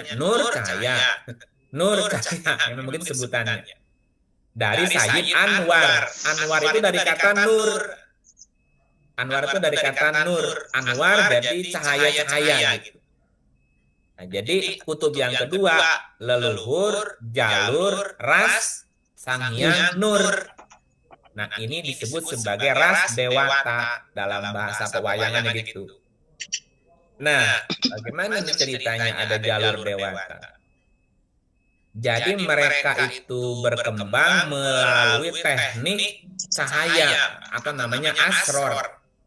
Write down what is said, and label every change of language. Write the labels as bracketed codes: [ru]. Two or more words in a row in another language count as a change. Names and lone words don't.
[id] Nur cahaya. Nur cahaya, memang begitu sebutannya. Dari Sayyid Anwar. Anwar itu dari kata nur. Anwar itu dari kata nur. Anwar jadi cahaya-cahaya gitu. Nah, jadi kutub yang kedua, leluhur jalur ras Sang Hyang Nur. Nah, ini disebut sebagai ras Dewata dalam bahasa pewayangan gitu. Nah, bagaimana ceritanya ada jalur Dewata? Jadi mereka itu berkembang melalui teknik cahaya atau namanya asror.